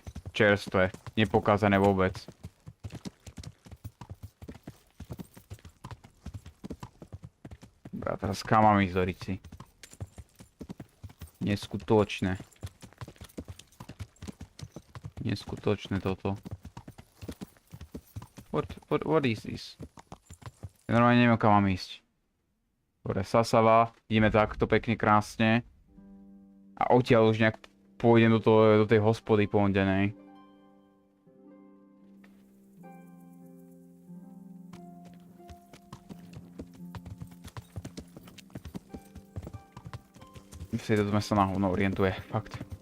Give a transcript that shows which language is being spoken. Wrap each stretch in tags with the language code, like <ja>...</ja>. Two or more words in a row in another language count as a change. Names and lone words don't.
<sk>Čerstvé, nepokázané vôbec. Dobrá, teraz kam mám ísť do rici? Neskutočné. Neskutočné toto.</sk> <en>What is this?</en> <sk>Ja normálne neviem, kam mám ísť. Dobre, Sasava, ideme takto pekne krásne. A odtiaľ už nejak pôjdem do tej hospody pondenej. Myslím, že to sa na hovno orientuje, fakt.</sk>